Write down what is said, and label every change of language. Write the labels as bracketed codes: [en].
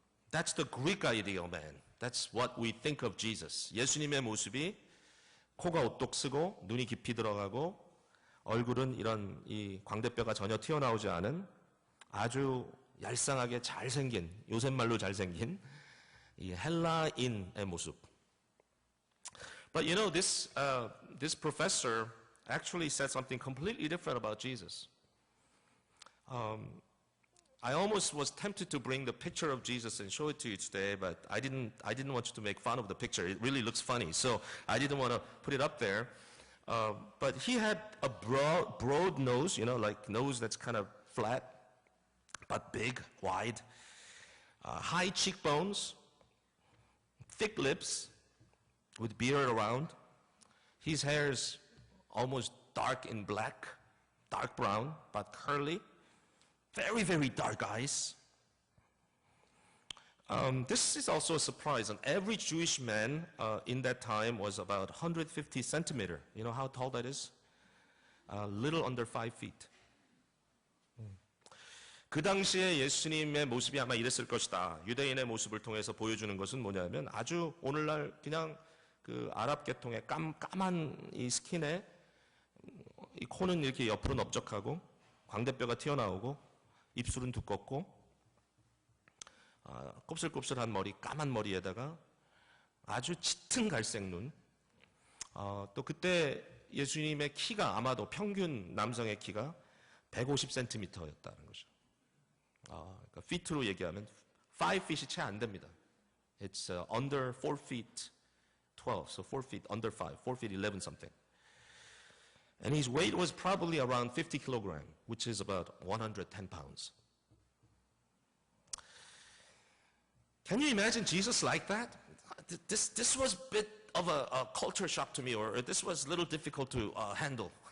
[en] That's the Greek ideal man. That's what we think of Jesus. [ko] 예수님의 모습이 코가 오똑 쓰고 눈이 깊이 들어가고 얼굴은 이런 이 광대뼈가 전혀 튀어나오지 않은 아주 얄쌍하게 잘생긴, 요새 말로 잘생긴 이 헬라인의 모습. [en] But you know, this professor actually said something completely different about Jesus. I almost was tempted to bring the picture of Jesus and show it to you today, but I didn't want you to make fun of the picture. It really looks funny, so I didn't want to put it up there. But he had a broad nose, you know, like nose that's kind of flat, but big, wide, high cheekbones, thick lips, with beard around. His hair is almost dark in black, dark brown, but curly. Very, very dark eyes. This is also a surprise. An average Jewish man in that time was about 150 centimeter. You know how tall that is? A little under 5 feet. [ko] 그 당시에 예수님의 모습이 아마 이랬을 것이다. 유대인의 모습을 통해서 보여주는 것은 뭐냐면 아주 오늘날 그냥 그 아랍 계통의 까만 이 스킨에 이 코는 이렇게 옆으로 넓적하고 광대뼈가 튀어나오고 입술은 두껍고 곱슬곱슬한 머리, 까만 머리에다가 아주 짙은 갈색 눈. 또 그때 예수님의 키가 아마도 평균 남성의 키가 150cm였다는 거죠. 그러니까 피트로 얘기하면 5feet이 채 안 됩니다. [en] It's under 4 feet 12, so 4 feet under 5, 4 feet 11 something. And his weight was probably around 50 kilograms, which is about 110 pounds. Can you imagine Jesus like that? This was a bit of a culture shock to me, or this was a little difficult to handle.